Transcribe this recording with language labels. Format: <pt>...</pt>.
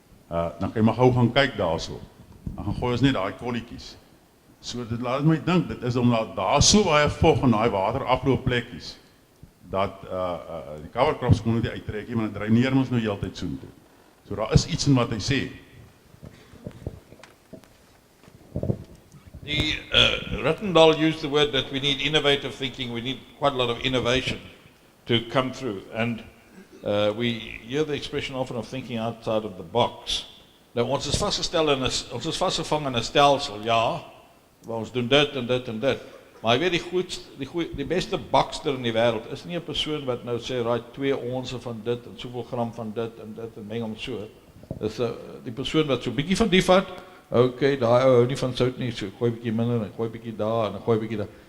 <af>Dan kan jy maar gou gaan kyk daarso. Dan gaan gooi ons net daai kolletjies. So dit laat my dink, dit is omdat daar so baie vog in daai waterafloopplekkies dat die cover crops kon nie uittrek nie, maar dit dreineer ons nou heeltyd soontoe. So daar is iets in wat hy sê.</af> <en>Ruttan used the word that we need innovative thinking, we need quite a lot of innovation to come through. And we hear the expression often of thinking outside of the box.</en> <af>Nou ons is vasgevang in 'n stelsel, ja, waar ons doen dit en dit en dit. Maar jy weet die beste bakster in die wêreld is nie 'n persoon wat nou sê, right, 2 onse van dit en soveel gram van dit en meng hom so. Dis die persoon wat so bietjie van die vat, okay, daai ou hou nie van sout nie, so gooi bietjie minder en gooi bietjie daar en gooi bietjie daar.</af>